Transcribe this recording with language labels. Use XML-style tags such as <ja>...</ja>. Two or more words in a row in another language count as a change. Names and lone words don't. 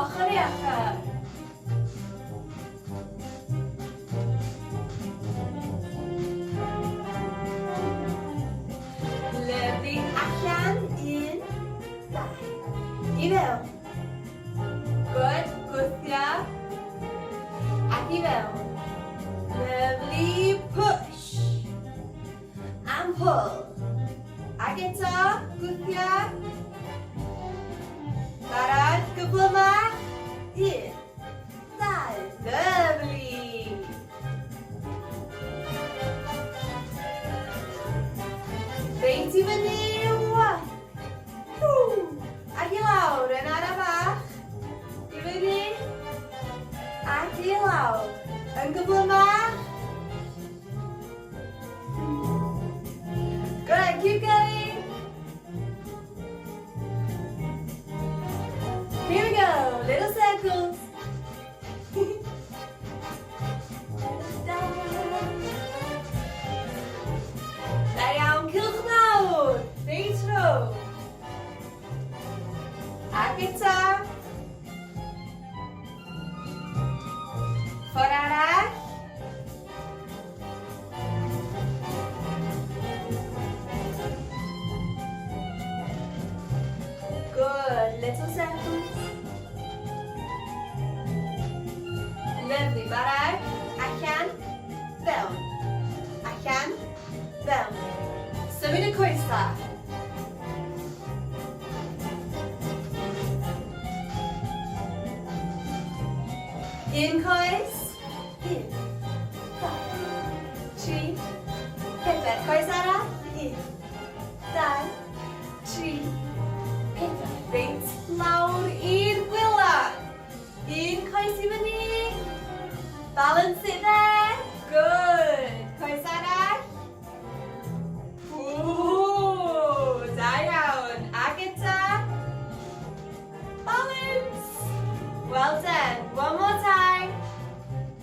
<cy>Diolch yn. Lyfli. Allan. 1, 2. I fewn. Good. Gwthio. Ac i fewn. Lyfli.</cy> <en>Push. And pull.</en> <cy>Ac eto. Gwthio. Barod. Gyflym yma. 1, 2. Lyfli. Reit i fyny. 1. Ac i lawr yn ara bach. I fyny. Ac i lawr. Yn gyflymach.</cy> <en>Good, keep going. Here we go, little circles.</en> <cy>Da iawn, cilch mawr. Reit row. Ac eto. Ffordd arall.</cy> <en>Good, little circles. Lovely,</en> <cy>barod. Allan, fewn. Allan, fewn. Symud y coesau. Un coes. 1, 2, 3, 4. Coes arall. 1, 2, 3, 4. Reit lawr i'r gwylod. Un coes i fyny.</cy> <en>Balance it there. Good.</en> <cy>Coes arall. Da iawn. Ac eto.</cy> <en>Balance. Well done. One more time.</en>